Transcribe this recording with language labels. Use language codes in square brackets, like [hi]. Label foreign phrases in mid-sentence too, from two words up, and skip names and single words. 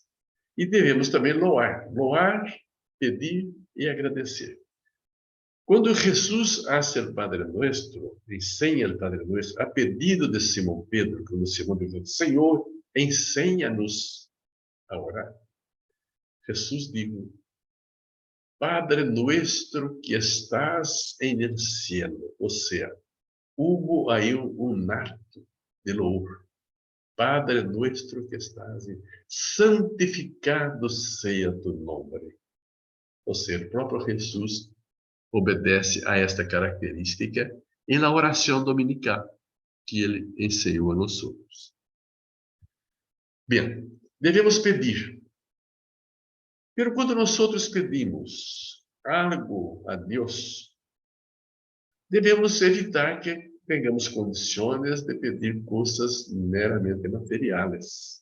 [pt] E devemos também louvar, pedir e agradecer. Quando Jesus hace o Padre Nuestro, ensina o Padre Nuestro, a pedido de Simão Pedro, quando Simão disse: Senhor, ensina-nos a orar. Jesus disse: [es] Padre Nuestro que estás en el cielo. [pt] Ou seja, hubo aí um acto de louvor. [es] Padre nuestro que estás, [pt] santificado seja tu nome. Ou seja, o próprio Jesus obedece a esta característica em la oração dominical que ele ensinou a nós outros. Bem, devemos pedir. Mas quando nós outros pedimos algo a Deus, devemos evitar que tenhamos condições de pedir coisas meramente materiais.